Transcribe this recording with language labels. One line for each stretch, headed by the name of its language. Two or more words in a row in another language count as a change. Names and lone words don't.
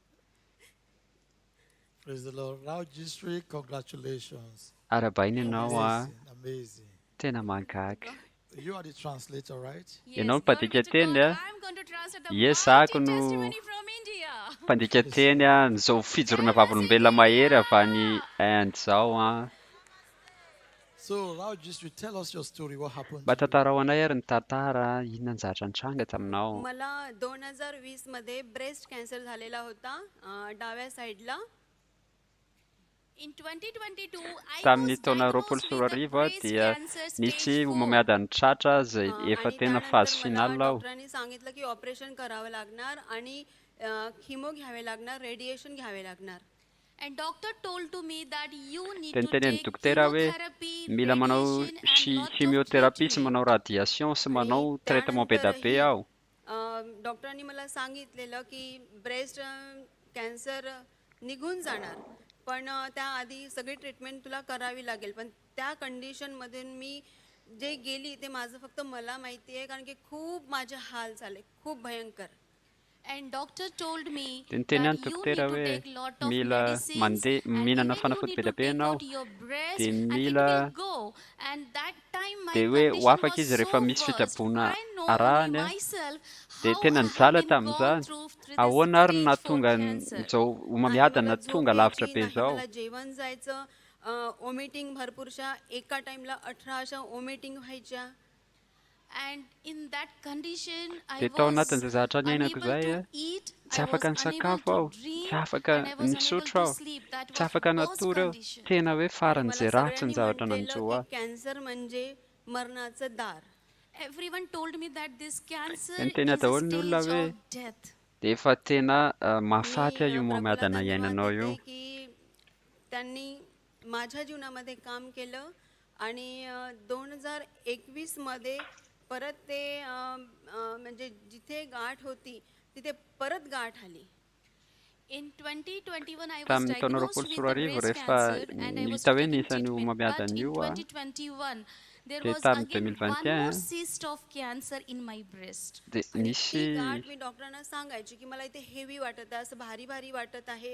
English: Praise the Lord. Registry, congratulations.
Malagasy: Arabaina ianao a.
English: Amazing.
Malagasy: Tena mahagaga.
English: You are the translator, right?
Malagasy: Ianao no mpandika teny a. Yes, ako no mpandika teny a. Nizao fijoroana vavolombelona mahery avy any Inde zao a.
English: So, registry, tell us your story. What happened?
Malagasy: Mba tantarao anay ary ny tantara inona ny zavatra nitranga taminao.
Marathi: मला 2020 मध्ये
English: breast cancer
Marathi: झालेला होता डाव्या साइडला.
English: In 2022
Malagasy: tamin'ny taona 2021 dia nisy homamiadany tratra izay efa tena fazy final aho.
Marathi: डॉक्टरांनी सांगितलं की ऑपरेशन करावं लागणार आणि किमो घ्यावे लागणार, रेडिएशन घ्यावे लागणार.
English: And doctor told to me that you need to
Malagasy: Tenten'ny
English: take
Malagasy: dokotera hoe
English: chemotherapy,
Malagasy: mila manao chimiothérapie sy manao radiation sy manao traitement be da be aho.
Marathi: डॉक्टरांनी मला सांगितलेलं की
English: breast cancer
Marathi: निघून जाणार पण त्याआधी सगळी ट्रीटमेंट तुला करावी लागेल. पण त्या कंडिशन मध्ये मी जे गेली ते माझं फक्त मला माहिती आहे कारण की खूप माझे हाल झाले, खूप भयंकर.
English: And doctor told me
Malagasy: Tenten'ny
English: that you need
Malagasy: dokotera
English: to
Malagasy: hoe
English: take lot of
Malagasy: mila
English: medicines and
Malagasy: mihinana
English: even you
Malagasy: fanafody
English: need
Malagasy: be
English: to
Malagasy: da be
English: take
Malagasy: ianao
English: out your breast
Malagasy: dia
English: and it
Malagasy: mila
English: will go. And that time my
Malagasy: dia hoe ho
English: condition
Malagasy: afaka
English: was
Malagasy: izy rehefa
English: so
Malagasy: misy
English: worst.
Malagasy: fitsaboana
English: I know
Malagasy: arahany
English: only
Malagasy: a
English: myself
Malagasy: dia
English: how
Malagasy: tena
English: I have
Malagasy: nijala
English: been gone
Malagasy: tamin'izany
English: through this
Malagasy: ahoana ary no
English: stage for
Malagasy: nahatonga
English: cancer.
Malagasy: izao homamiadana tonga lavitra be
Marathi: नाही
Malagasy: izao.
Marathi: मला जेवण जायचं, ओमिटिंग भरपूरशा एका टाइमला 18 अशा ओमिटिंग व्हायच्या.
English: And in that condition I
Malagasy: Dia tao
English: was
Malagasy: anatin'izay zavatra ny ainako
English: unable
Malagasy: izay
English: to
Malagasy: a
English: eat,
Malagasy: tsy
English: I was
Malagasy: afaka
English: unable
Malagasy: nisakafo
English: to
Malagasy: aho,
English: dream
Malagasy: tsy afaka
English: and I was unable
Malagasy: nisotro
English: to
Malagasy: aho,
English: sleep. That
Malagasy: tsy
English: was
Malagasy: afaka
English: worst
Malagasy: natory aho.
English: condition.
Malagasy: Tena hoe
Marathi: आणि
Malagasy: faran'izay
Marathi: मला
Malagasy: ratsy ny
Marathi: सगळ्यांनी
Malagasy: zavatra
Marathi: म्हटलेलं
Malagasy: nanjo
Marathi: की
Malagasy: aho.
Marathi: कॅन्सर म्हणजे मरणाचं दार.
English: Everyone told me that this cancer
Malagasy: Ny teny
English: is a
Malagasy: daholo ny olona
English: stage
Malagasy: hoe
English: of death.
Malagasy: dia efa tena mahafaty io
Marathi: मी प्रभूला
Malagasy: homamiadana
Marathi: धन्यवाद
Malagasy: iainanao io.
Marathi: देते की त्यांनी माझ्या जीवनामध्ये काम केलं आणि 2021 मध्ये परत ते म्हणजे जिथे गाठ होती तिथे परत गाठ आली.
English: In 2021 I was
Malagasy: Tamin'ny taona
English: diagnosed with the
Malagasy: 2021
English: breast
Malagasy: rehefa
English: cancer and I was
Malagasy: nihita hoe
English: taking
Malagasy: nisy ny
English: treatment. But
Malagasy: homamiadana
English: in
Malagasy: io a
English: 2021 there
Malagasy: dia
English: was
Malagasy: tamin'ny
English: again one
Malagasy: 2021
English: more cyst of cancer in my breast.
Malagasy: dia
Marathi: आणि
Malagasy: nisy
Marathi: ती गाठ मी डॉक्टरांना सांगायची की मला इथे हेवी वाटत आहे, असं भारी भारी वाटत आहे.